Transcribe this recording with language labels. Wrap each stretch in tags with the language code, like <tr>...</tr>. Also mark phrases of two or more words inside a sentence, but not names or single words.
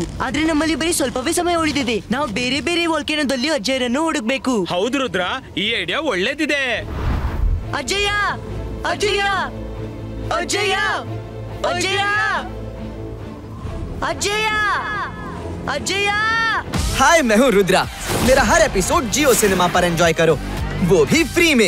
<kn>ಆದ್ರೆ ನಮ್ಮಲ್ಲಿ ಬರೀ ಸ್ವಲ್ಪವೇ ಸಮಯ ಉಳಿದಿದೆ. ನಾವು ಬೇರೆ ಬೇರೆ ವಾಲ್ಕೇನೋದಲ್ಲಿ ಅಜ್ಜಯ್ಯರನ್ನು ಹುಡುಕ್ಬೇಕು. ಹೌದು ರುದ್ರ, ಈ ಐಡಿಯಾ ಒಳ್ಳೇದಿದೆ. ಅಜ್ಜಯ್ಯ, ಅಜ್ಜಯ್ಯ, ಅಜ್ಜಯ್ಯ, ಅಜ್ಜಯ್ಯ, ಅಜ್ಜಯ್ಯ, ಅಜ್ಜಯ್ಯ.</kn> <hi>हाय, मैं हूँ रुद्रा। मेरा हर एपिसोड जियो सिनेमा पर एंजॉय करो, वो भी फ्री में।</hi>